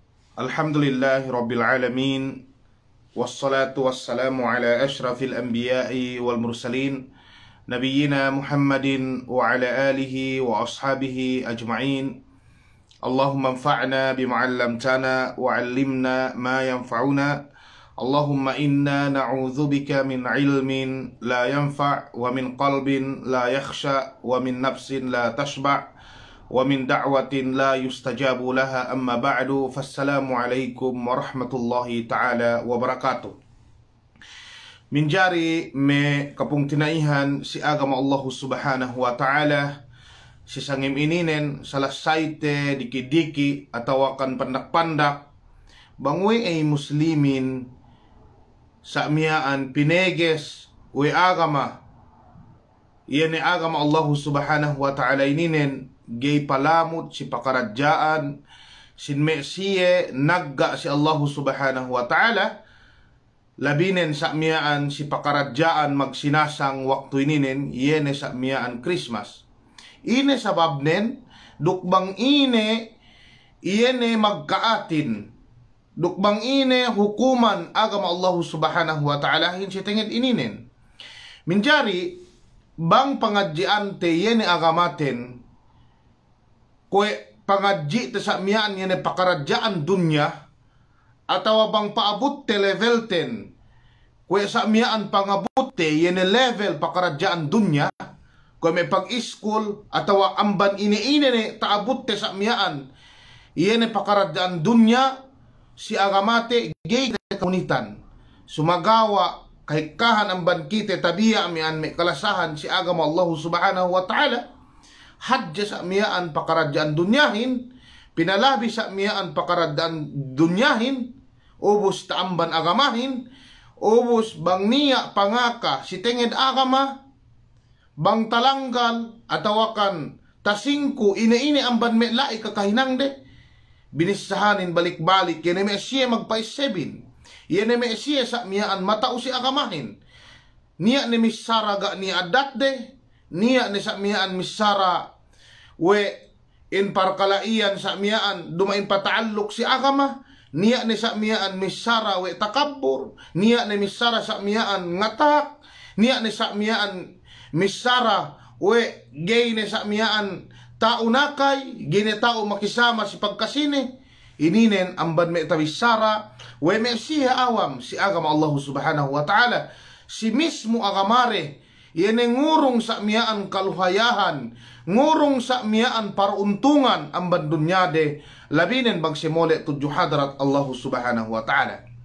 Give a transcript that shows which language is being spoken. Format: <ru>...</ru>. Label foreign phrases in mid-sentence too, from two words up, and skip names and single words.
<ar>الحمد لله رب العالمين والصلاة والسلام على أشرف الأنبياء والمرسلين نبينا محمد وعلى آله وأصحابه أجمعين. اللهم انفعنا بما علمتنا وعلمنا ما ينفعنا. اللهم إنا نعوذ بك من علم لا ينفع ومن قلب لا يخشع ومن نفس لا تشبع ومن دعوة لا يستجاب لها، أما بعد. فالسلام عليكم ورحمة الله تعالى وبركاته.</ar> <yka>Minjari me kapung tinaihan si agama</yka> <ar>الله سبحانه وتعالى</ar> <yka>si sangim ininen salah saite diki-diki atau akan pandak-pandak bangwe ay muslimin sa miyaan pineges we agama iyan agama</yka> <ar>الله سبحانه وتعالى</ar> <yka>ininen gay palamut si pakaradyaan sinme siye nagga si</yka> <ar>الله سبحانه وتعالى</ar> <yka>labinen sa miyaan si pakaradyaan magsinasang waktu ininen yene sa miyaan Christmas ine sababnen dukbang ine iyene magkaatin dukbang ine hukuman agama</yka> <ar>الله سبحانه وتعالى</ar> <yka>hin si tenged ininen minjari bang pangadjian te yene agamaten kwe pangadji te sa miyaan yene pakaradyaan dunya atawa bang paabot te level 10 kwe sa miyaan pangabot te yene level pakaradyaan dunya kwe may pag-iskul atawa amban ine-ine ne taabot te sa miyaan yene pakaradyaan dunya si agamate gay komunitan sumagawa kahit kahan amban kite tabiya mian may kalasahan si agama</yka> <ar>الله سبحانه وتعالى</ar> <yka>hadja sa miyaan pakaradyaan dunyahin pinalabi sa miyaan pakaradyaan dunyahin ubos taamban agamahin ubos bang niya pangaka si tenged agama bang talanggal atawakan tasingku ine-ine amban melai kakahinang de binisahanin balik-balik yene me siya magpa-7 yene me siya sa miyaan matao si agamahin niya ni misara ga ni adat de niya ni sa miyaan misara we in parkalaian sa miyaan dumain pataallok si agama niya ni sa miyaan misara we takabbur niya ni misara sa miyaan ngatak niya ni sa miyaan misara we gay ni sa miyaan tao nakay gine tao makisama si pagkasine ininen amban me tawisara we me siya awam si agama</yka> <ar>الله سبحانه وتعالى</ar> <yka>si mismo agamare yene ngurong sa miyaan kaluhayahan ngurong sa miyaan paruntungan amban dunyade labinen bang simole tudyo hadrat</yka> <ar>الله سبحانه وتعالى</ar>